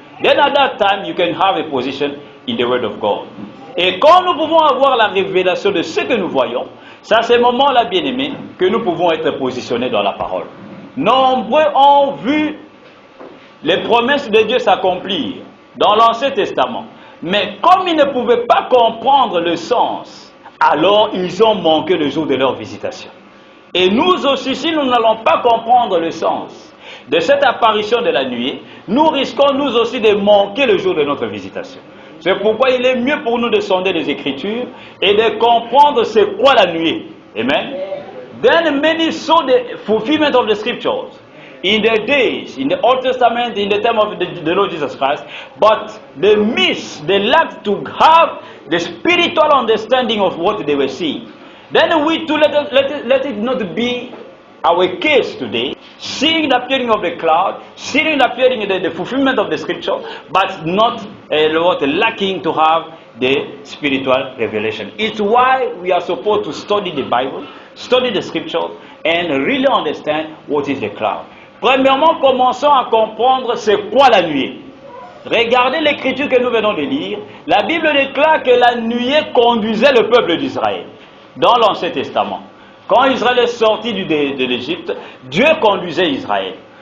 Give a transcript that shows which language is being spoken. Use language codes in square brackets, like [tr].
[en] Then at that time, you can have a position in the Word of God. [fr] Et quand nous pouvons avoir la révélation de ce que nous voyons, c'est à ce moment-là, bien-aimés, que nous pouvons être positionnés dans la parole. Nombreux ont vu les promesses de Dieu s'accomplir dans l'Ancien Testament. Mais comme ils ne pouvaient pas comprendre le sens, alors ils ont manqué le jour de leur visitation. Et nous aussi, si nous n'allons pas comprendre le sens de cette apparition de la nuée, nous risquons nous aussi de manquer le jour de notre visitation. C'est pourquoi il est mieux pour nous de sonder les Écritures et de comprendre c'est quoi la nuée. Amen. [en] Then many saw the fulfillment of the Scriptures in the days, in the Old Testament, in the time of the Lord Jesus Christ, but they missed, they lacked to have the spiritual understanding of what they were seeing. Then we too let it not be our case today, seeing the appearing of the cloud, seeing the appearing the fulfillment of the Scripture, but not lacking to have the spiritual revelation. It's why we are supposed to study the Bible, study the Scripture, and really understand what is the cloud. [fr] Premièrement, commençons à comprendre c'est quoi la nuée. Regardez l'écriture que nous venons de lire. La Bible déclare que la nuée conduisait le peuple d'Israël dans l'Ancien Testament. Quand Israël est sorti de l'Égypte, Dieu conduisait Israël.